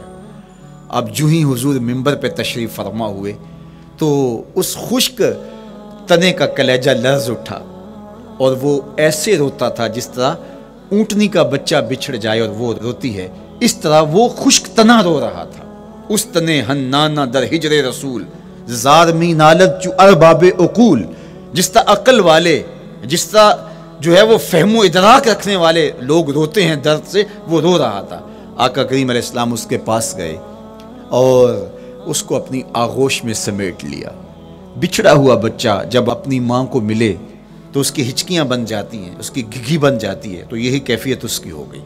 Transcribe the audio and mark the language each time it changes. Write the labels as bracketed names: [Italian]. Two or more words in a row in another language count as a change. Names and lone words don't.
[Urdu] اب جو ہی حضور منبر پہ تشریف فرما ہوئے تو اس خشک تنے کا کلیجہ لرز اٹھا اور وہ ایسے روتا تھا جس طرح اونٹنی کا بچہ بچھڑ جائے اور وہ روتی ہے، اس طرح وہ خشک تنا رو رہا تھا. [Persian] اس تنے ہنانا در ہجر رسول زار می نالت چو ارباب عقول. [Urdu] جس طرح عقل والے، جس طرح جو ہے وہ فہم و ادراک رکھنے والے لوگ روتے ہیں درد سے، وہ رو رہا تھا. آقا کریم علیہ السلام اس کے پاس گئے اور اس کو اپنی آغوش میں سمیٹ لیا. بچھڑا ہوا بچہ جب اپنی ماں کو ملے تو اس کی ہچکیاں بن جاتی ہیں، اس کی گھگھی بن جاتی ہے، تو یہی کیفیت اس کی ہو گئی.